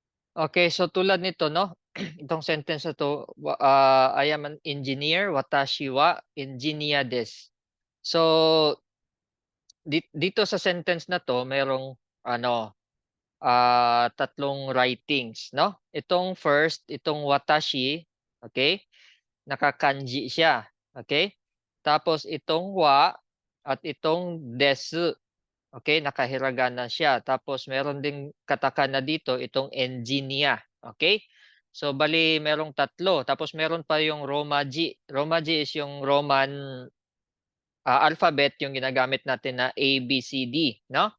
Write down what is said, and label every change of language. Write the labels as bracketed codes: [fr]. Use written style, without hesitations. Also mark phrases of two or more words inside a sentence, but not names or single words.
[tl] Okay, so tulad nito 'no, itong sentence na 'to, [en] I am an engineer, [ja] 私はエンジニアです. [tl] So, dito sa sentence na 'to merong ano, tatlong writings 'no. Itong first, itong watashi, okay, naka-kanji siya, okay. Tapos itong wa at itong desu, okay, naka-hiragana siya. Tapos meron ding katakana dito, itong engineer, okay. So bali merong tatlo, tapos meron pa yung Romaji. Romaji is yung [en] Roman alphabet, [tl] yung ginagamit natin na A, B, C, D, no?